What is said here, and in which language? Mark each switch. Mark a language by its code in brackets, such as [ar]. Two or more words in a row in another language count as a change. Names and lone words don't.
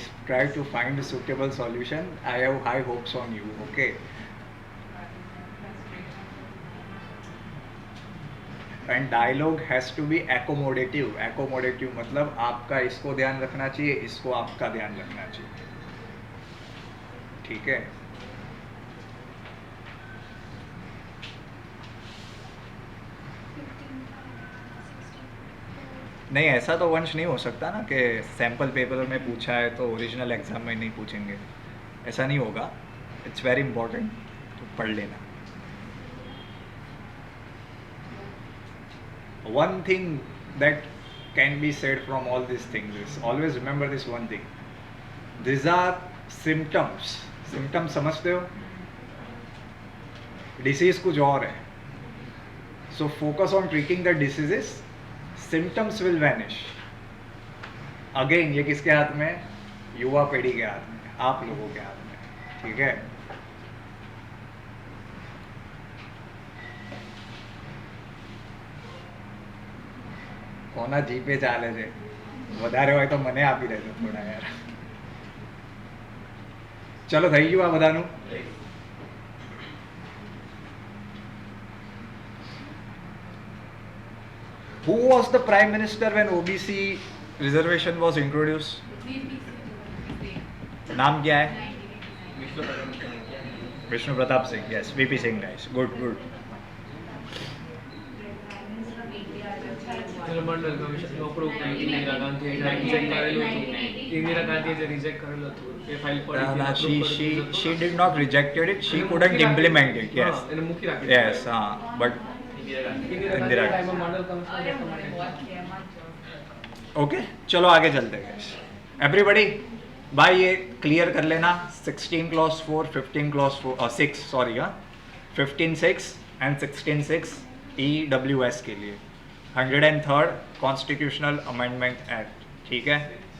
[en] Try to find a suitable solution. I have high hopes on you. Okay. And dialogue has to be accommodative. [hi] Accommodative मतलब आपका इसको ध्यान रखना चाहिए, इसको आपका ध्यान रखना चाहिए, ठीक है. नहीं, ऐसा तो वंश नहीं हो सकता ना कि [en] sample paper [hi] में पूछा है तो [en] original exam [hi] में नहीं पूछेंगे. ऐसा नहीं होगा. [en] it's very important, [hi] तो पढ़ लेना. [en] one thing that can be said from all this things is always remember this one thing. this are symptoms. symptoms [hi] समझते हो? डिसीज कुछ और है. [en] so focus on treating the diseases. symptoms will vanish. again [hi] ये किसके हाथ में? युवा पीढ़ी के हाथ में, आप लोगों के हाथ में, ठीक है. [gu] કોના જીપે ચાલે છે? વધારે હોય તો મને આપી દેજો થોડા યાર. ચલો થઈ ગયું આ બધાનું. [en] Who was the prime minister when OBC reservation was introduced? [hi] नाम क्या है? विष्णु प्रताप सिंह. यस, वीपी सिंह. [en] guys, good good. [gu] મંડળ કમિશન અપ્રૂવ કરી ઇન્દિરા ગાંધીએ રિજેક્ટ કરેલું હતું. ઇન્દિરા ગાંધીએ જે રિજેક્ટ કરેલું હતું એ ફાઇલ પડી. [en] she did not rejected it. She couldn't implement it. Yes. [gu] એને મૂકી રાખી. [en] Yes. But [gu] ઇન્દિરા ગાંધી મંડળ કમિશન. [hi] ओके, चलो आगे चलते हैं गाइस. एवरीबॉडी भाई ये क्लियर कर लेना. [en] 16 clause 4, 15 clause 6 sorry 15(6) and 16(6) EWS [hi] के लिए [en] 103rd constitutional amendment act, [hi] ठीक है.